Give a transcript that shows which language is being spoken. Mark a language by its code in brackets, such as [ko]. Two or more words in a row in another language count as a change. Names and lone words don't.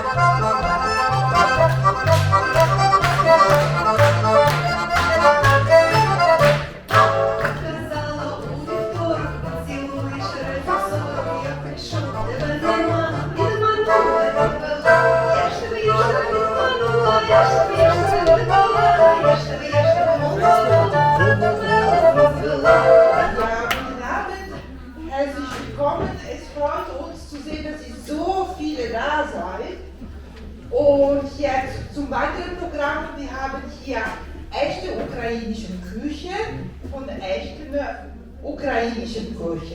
[uk] Казала у вівторок, поцілуєш разом 40, я прийшов, тебе нема, підманула, підвела. Я ж тебе підманула, я ж тебе підманула, я ж тебе молоду, [de] Herzlich willkommen. Es freut uns zu sehen, dass ihr so viele da seid. Und jetzt zum weiteren Programm. Wir haben hier echte ukrainische Küche und echte ukrainische Küche.